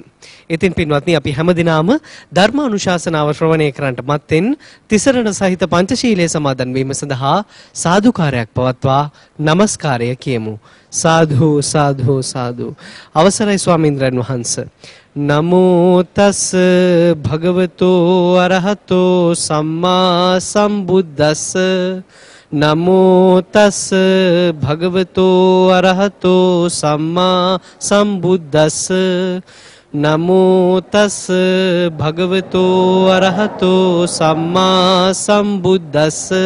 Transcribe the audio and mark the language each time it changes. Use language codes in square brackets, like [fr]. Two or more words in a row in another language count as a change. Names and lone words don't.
[si] ඉතින් පින්වත්නි, අපි හැමදිනම ධර්ම අනුශාසනාව ශ්‍රවණය කරන්නට මත්තෙන් තිසරණ සහිත පංචශීලයේ සමාදන් වීම සඳහා සාදුකාරයක් පවත්වා নমස්කාරය කියමු. සාධු සාධු සාධු. අවසරයි ස්වාමීන්ද්‍රයන් වහන්සේ. [pi] නමෝ තස් භගවතෝ අරහතෝ සම්මා සම්බුද්දස්ස. නමෝ තස් භගවතෝ අරහතෝ සම්මා සම්බුද්දස්ස. නමෝ තස් භගවතෝ අරහතෝ සම්මා සම්බුද්දස්ස.